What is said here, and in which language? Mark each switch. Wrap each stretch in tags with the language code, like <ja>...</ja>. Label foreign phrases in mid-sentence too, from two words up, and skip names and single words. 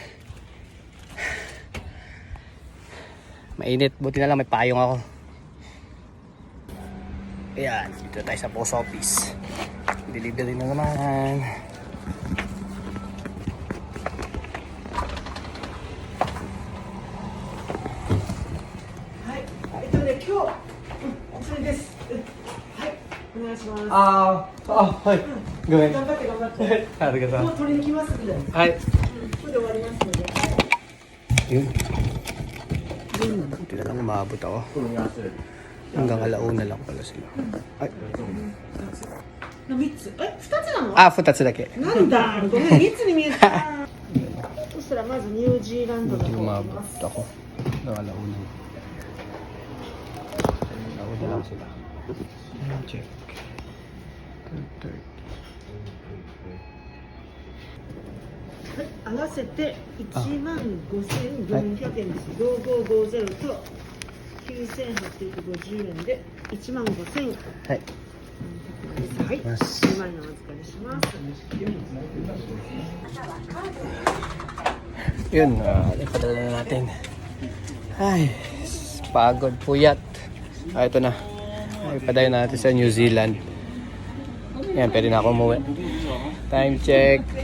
<tl>Mainit, buti na lang may payong ako. Ayan, dito tayo sa post office. Delivery na naman.</tl> <ja>はい、いとね、きょう. そうです. はい、お願いします. はい。ごめん。頑張って頑張って。ありがとう。もう取りに来ますんで。はい。これで終わりますので。</ja> <tl>Yun. Buti na lang umabot ako. Hanggang alauna lang pala sila. Ay.</tl> <ja>3つ。え、2つなの？ 2つだけ。なんだ。ごめん、3つに見えた。そしたらまずニュージーランドの</ja> <tl>Buti</tl> <ja>方行き</ja> <tl>umabot</tl> <ja>ます。</ja> <tl>ako. Hanggang alauna. Alauna lang sila. Check. 2:30.</tl> <ja>はい、合わせて15,400円です。5550と9,850円で15,000円。はい。はい、2枚のお預かりします。</ja> <tl>Yun, ipadala na natin. Ay, pagod, puyat. Ito na. Ipadala natin sa New Zealand. Yan, pwede na ako umuwi. Time check.</tl>